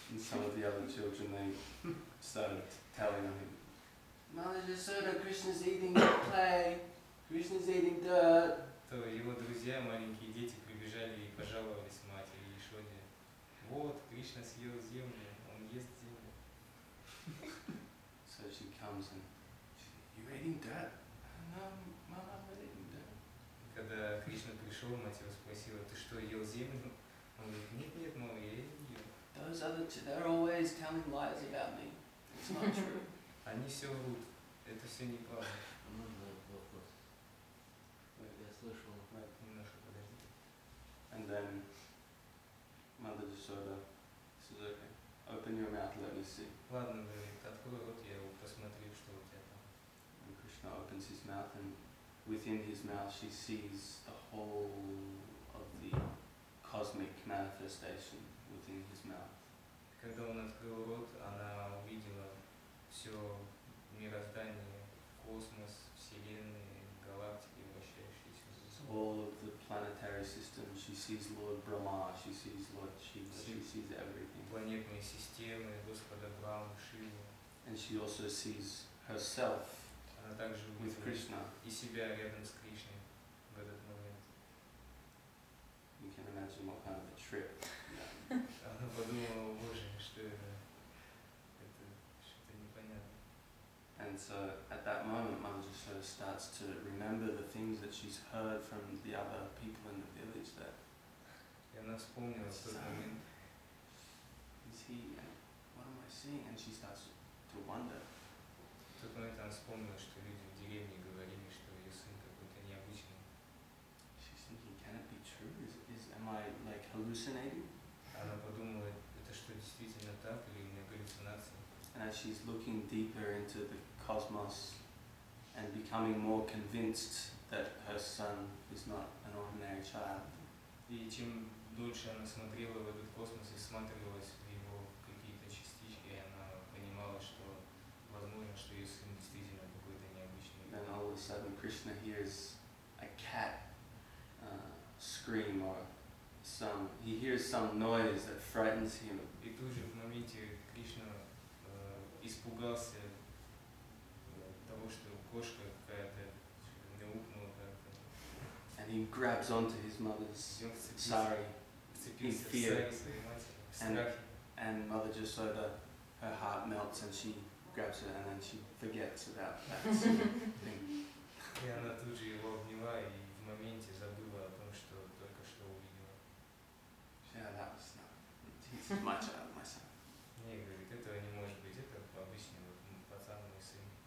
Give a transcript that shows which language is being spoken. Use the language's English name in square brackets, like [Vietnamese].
[English] some of the other children, they started telling him, Mother Jasoda, Krishna's eating clay, Krishna's eating dirt. [Russian] То его друзья, маленькие дети, прибежали и пожаловались матери Ешоде. Вот, Кришна съел землю, он ест землю. [English] So she comes and she says, you're eating dirt? No, Mama, I'm not eating dirt. [Russian] Когда Кришна пришел, мать его спросила, ты что, ел землю? Он говорит, нет, нет, мама, я ее не ел. [English] Those other they're always telling lies about me. It's not true. [Russian] Они все врут, это все неправда. Можно вопрос? Я слышал. Немножко подожди. [English] And then Mother Jasoda says, okay, open your mouth, let me see. [Russian] Ладно, говорит, открой рот, я его посмотрю, что у тебя там. [English] And Krishna opens his mouth, and within his mouth she sees the whole of the cosmic manifestation within his mouth. [Russian] Когда он открыл рот, она увидела все мироздание, космос, вселенные, галактики, вращающиеся. [English] So all of the planetary system, she sees Lord Brahma, she sees Lord Shiva, she sees everything. [Russian] Планетные системы, Господа Брахму, Шиву. [English] And she also sees herself [Russian] Она также [English] with [Russian] увидела [English] Krishna. [Russian] и себя рядом с Кришной в этот момент. [English] You can imagine what kind of a trip. [Russian] Она подумала, боже, что это что-то непонятно. [English] And so at that moment, Mother Jasoda starts to remember the things that she's heard from the other people in the village. That [Russian] И она вспомнила в тот момент, [English] is he? What am I seeing? And she starts to wonder. [Russian] в тот момент она вспомнила, что люди в деревне говорили, что ее сын какой-то необычный. [English] She's thinking, can it be true? Am I like hallucinating? [Russian] Она подумала, это что, действительно так, или у меня галлюцинации? [English] And as she's looking deeper into the cosmos and becoming more convinced that her son is not an ordinary child, [Russian] И чем дольше она смотрела в этот космос и всматривалась в его какие-то частички, она понимала, что возможно, что ее сын действительно какой-то необычный. [English] then all of a sudden Krishna hears a cat scream, or he hears some noise that frightens him. [Russian] И тут же в моменте Кришна испугался того, что кошка какая-то мяукнула как-то. [English] And he grabs onto his mother's [Russian] И он вцепился [English] sari, [Russian] в [English] fear. [Russian] сари своей матери, в страхе. [English] and Mother Jasoda, her heart melts and she grabs her, and then she forgets about that thing. [Russian] И она тут же его обняла и в моменте забыла о том, что только что увидела. [English] Yeah, that was not. He's my child, my son. [Russian] Не, говорит, этого не может быть, это обычный вот пацан, мой сын.